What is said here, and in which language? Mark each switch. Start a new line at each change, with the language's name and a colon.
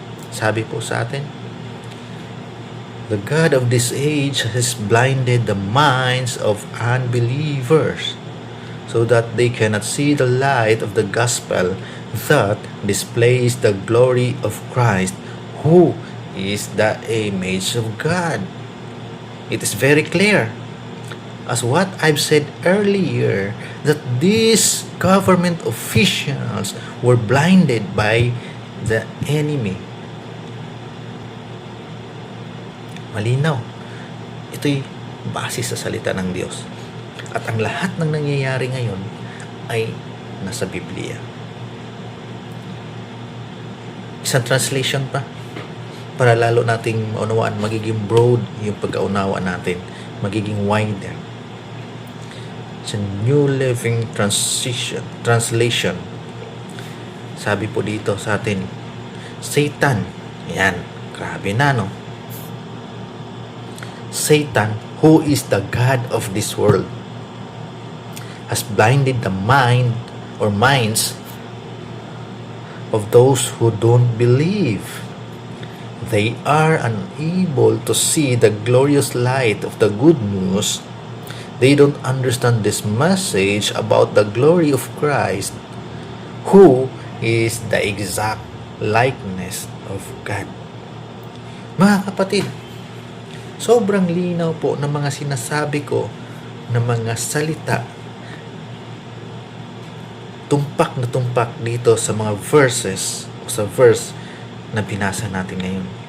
Filipino: Sabi po sa atin,
English: the God of this age has blinded the minds of unbelievers so that they cannot see the light of the gospel that displays the glory of Christ, who is the image of God. It is very clear, as what I've said earlier, that these government officials were blinded by the enemy.
Filipino: Malinaw. Ito'y base sa salita ng Diyos. At ang lahat ng nangyayari ngayon ay nasa Biblia. Isang translation pa para lalo nating maunawaan, magiging broad yung pagkaunawa natin, magiging wider. Sa New Living Translation, sabi po dito sa atin, Satan, yan, grabe na, no?
English: Satan, who is the God of this world, has blinded the minds of those who don't believe. They are unable to see the glorious light of the good news. They don't understand this message about the glory of Christ, who is the exact likeness of God.
Filipino: Mga kapatid, sobrang linaw po ng mga sinasabi ko na mga salita. Tumpak na tumpak dito sa mga verses o sa verse na binasa natin ngayon.